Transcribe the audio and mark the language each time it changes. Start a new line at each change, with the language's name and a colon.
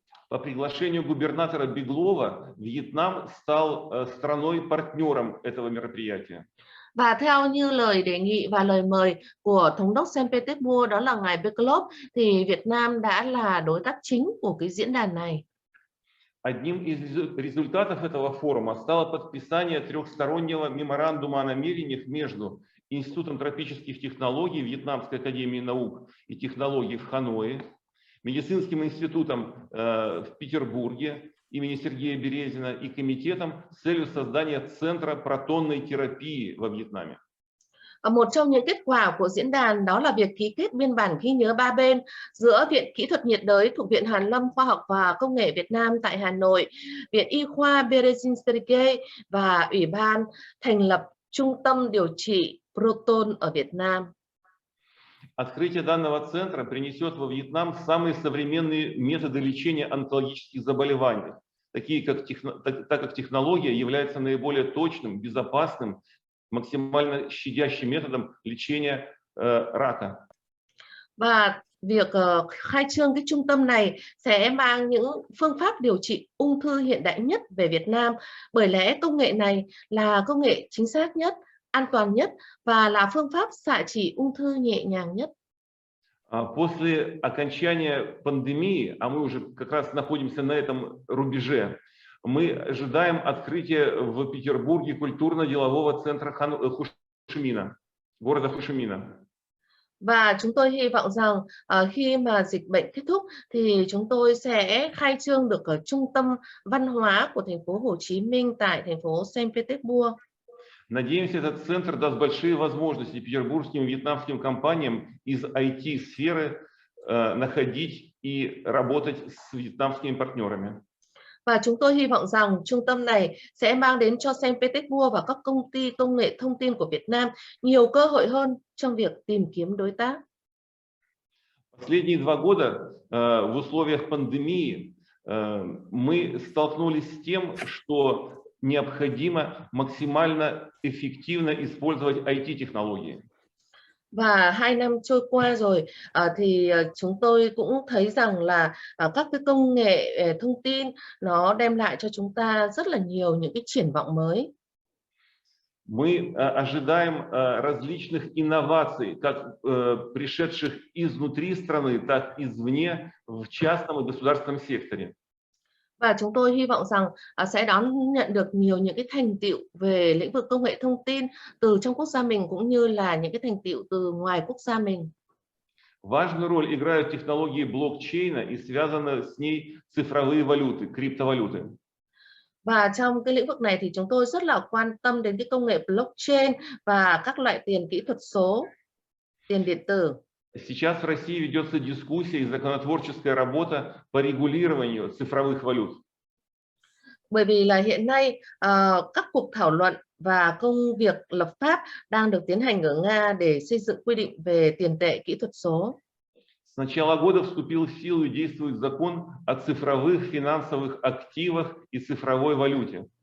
Russian: По приглашению губернатора Беглова Вьетнам стал страной-партнером этого мероприятия.
Vietnamese: Và theo như lời đề nghị và lời mời của Thống đốc Sankt Petersburg, đó là ngài Beglov, thì Việt Nam đã là đối tác chính của cái diễn đàn này.
Russian: Одним из результатов этого форума стало подписание трехстороннего меморандума о намерениях между Институтом тропических технологий Вьетнамской академии наук и технологий в Ханое, Медицинским институтом в Петербурге имени Сергея Березина и Комитетом с целью создания Центра протонной терапии во Вьетнаме.
Vietnamese: Một trong những kết quả của diễn đàn đó là việc ký kết biên bản ghi nhớ 3 bên giữa Viện Kỹ thuật nhiệt đới thuộc Viện Hàn lâm Khoa học và Công nghệ Việt Nam tại Hà Nội, Viện Y khoa Berezin Sergei và Ủy ban thành lập Trung tâm điều trị proton ở Việt Nam.
Russian: Открытие данного центра принесет во Вьетнам самые современные методы лечения онкологических заболеваний, так как технология является наиболее точным, безопасным, максимально щадящим методом лечения рака.
Vietnamese: Và việc khai trương cái trung tâm này sẽ mang những phương pháp điều trị ung thư hiện đại nhất về Việt Nam, bởi lẽ công nghệ này là công nghệ chính xác nhất, an toàn nhất và là phương pháp xạ trị ung thư nhẹ nhàng nhất.
Russian: После окончания пандемии, а мы уже как раз находимся на этом рубеже, мы ожидаем открытия в Петербурге культурно-делового центра Хошимина, города Хошимина.
Vietnamese: Và chúng tôi hy vọng rằng khi mà dịch bệnh kết thúc thì chúng tôi sẽ khai trương được ở trung tâm văn hóa của thành phố Hồ Chí Minh tại thành phố Санкт Петербург.
Russian: Надеемся, этот центр даст большие возможности петербургским вьетнамским компаниям из IT-сферы находить и работать с вьетнамскими партнерами.
Vietnamese: Và chúng tôi hy vọng rằng trung tâm này sẽ mang đến cho Санкт Петербург và các công ty công nghệ thông tin của Việt Nam nhiều cơ hội hơn trong việc tìm kiếm đối tác.
Russian: Последние 2 года в условиях пандемии мы столкнулись с тем, что необходимо максимально эффективно использовать IT-технологии.
Vietnamese: Và 2 năm trôi qua rồi thì chúng tôi cũng thấy rằng là các cái công nghệ thông tin nó đem lại cho chúng ta rất là nhiều những cái triển vọng mới.
Russian: Мы ожидаем различных инноваций, как пришедших изнутри страны, так и извне в частном и государственном секторе.
Vietnamese: Và chúng tôi hy vọng rằng sẽ đón nhận được nhiều những cái thành tựu về lĩnh vực công nghệ thông tin từ trong quốc gia mình cũng như là những cái thành tựu từ ngoài quốc gia mình.
Russian: Важную роль играют технологии блокчейна и связанные с ней цифровые валюты, криптовалюты.
Vietnamese: Và trong cái lĩnh vực này thì chúng tôi rất là quan tâm đến cái công nghệ blockchain và các loại tiền kỹ thuật số, tiền điện tử.
Russian: Сейчас в России ведется дискуссия и законотворческая работа по регулированию цифровых валют.
Vietnamese: Bởi vì là hiện nay các cuộc thảo luận và công việc lập pháp đang được tiến hành ở Nga để xây dựng quy định về tiền tệ kỹ thuật số.
Russian: С начала года вступил в силу и действует закон о цифровых финансовых активах и цифровой валюте.